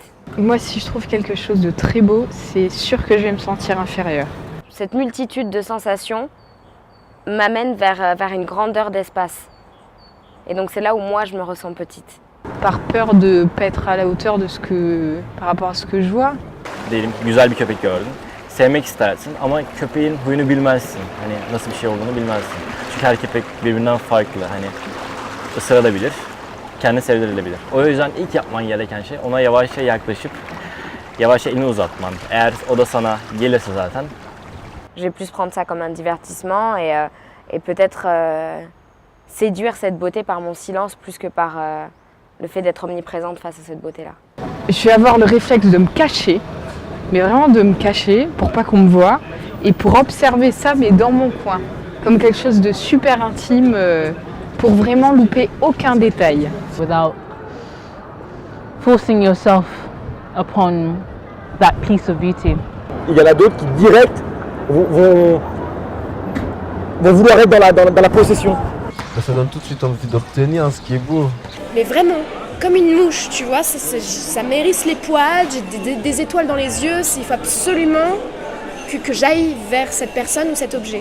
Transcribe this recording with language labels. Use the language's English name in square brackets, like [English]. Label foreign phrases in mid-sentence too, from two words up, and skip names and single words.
[French] Moi, si je trouve quelque chose de très beau, c'est sûr que je vais me sentir inférieure. Cette multitude de sensations m'amène vers une grandeur d'espace. Et donc c'est là où moi je me ressens petite. Par peur de ne pas être à la hauteur par rapport à ce que je vois. [Turkish] Diyelim ki güzel bir köpek gördün. Sevmek istersin ama köpeğin huyunu bilmezsin. Hani nasıl bir şey olduğunu bilmezsin. Çünkü her köpek birbirinden farklı. Hani ısırabilir, kendini sevdirilebilir. O yüzden ilk yapman gereken şey ona yavaşça yaklaşıp yavaşça elini uzatman. Eğer o da sana gelirse zaten. [French] Je vais plus prendre ça comme un divertissement et peut-être séduire cette beauté par mon silence plus que par le fait d'être omniprésente face à cette beauté-là. Je vais avoir le réflexe de me cacher, mais vraiment de me cacher pour pas qu'on me voie et pour observer ça, mais dans mon coin, comme quelque chose de super intime, pour vraiment louper aucun détail. [English] Without forcing yourself upon that piece of beauty. [French] Il y en a d'autres qui direct vont vouloir être dans la possession. Ça donne tout de suite envie d'obtenir ce qui est beau. Mais vraiment, comme une mouche, tu vois, ça m'hérisse les poils, j'ai des étoiles dans les yeux, il faut absolument que j'aille vers cette personne ou cet objet.